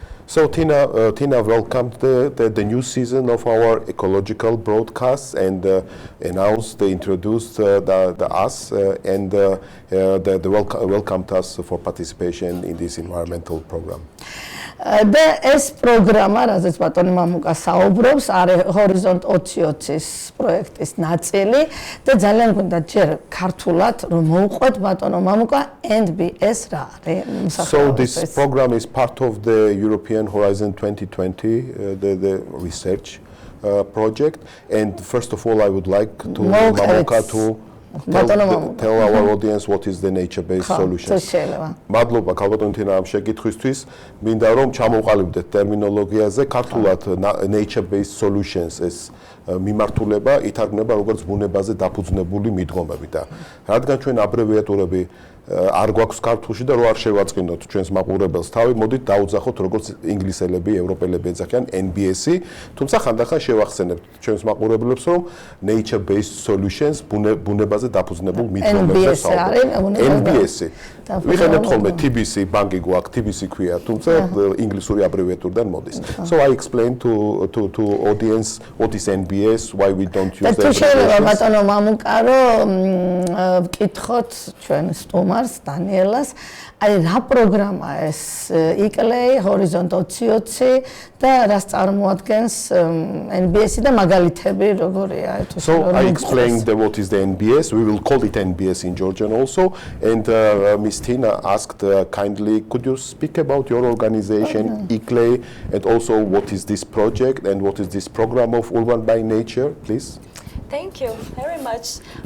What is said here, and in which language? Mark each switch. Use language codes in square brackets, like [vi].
[en] So Tina welcomed the new season of our ecological broadcasts and introduced us and welcomed us for participation in this environmental program. [ka] ეს პროგრამა, რაზეც ბატონი მამუკა საუბრობს, არის ჰორიზონტ 2020-ის პროექტის ნაწილი და ძალიან გვინდა ჯერ ქართულად რომ მოუყვეთ ბატონო მამუკა NBS რა არის. [en] So this program is part of the European Horizon 2020, the research project, and first of all I would like to Mamuka to tell our audience what is the nature-based solutions. [ka] მადლობა ქალბატონი თინა ამ შეკითხვისთვის. მინდა რომ ჩამოვყალიბდეთ ტერმინოლოგიაზე ქართულად nature-based solutions ეს მიმართულება ითარგმნება როგორც ბუნებაზე დაფუძნებული მიდგომები და რადგან ჩვენ აბრევიატურები არ გვაქვს ქართულში და რო არ შევაწყინოთ ჩვენს მაყურებელს თავი, მოდით დაუძახოთ როგორც ინგლისელები, ევროპელები ეძახიან NBS-ი, თუმცა ხანდახან შევახსენებთ ჩვენს მაყურებლებს რომ nature-based solutions ბუნებაზე დაფუძნებულ მიდგომებზე საუბრობთ. NBS-ი. ვიყენებთ ხოლმე TBC, ბანკი გვაქვს, TBC ქვია, თუმცა ინგლისური აბრევიატურიდან მოდის. [en] So I explained to audience what is NBS, why we don't use the abbreviations. [ka] ბატონო მამუკა რომ ვკითხოთ ჩვენ სტუმარს დანიელას, არის რა პროგრამა ეს იკლეი ჰორიზონტ 2020 და რას წარმოადგენს NBS-ი და მაგალითები როგორია თუ [en] So I explained what is the NBS. We will call it NBS in Georgian also. And Ms. Tina asked kindly, could you speak about your organization, ICLEI, and also what is this project and what is this program of Urban by Nature, please? Thank you very much.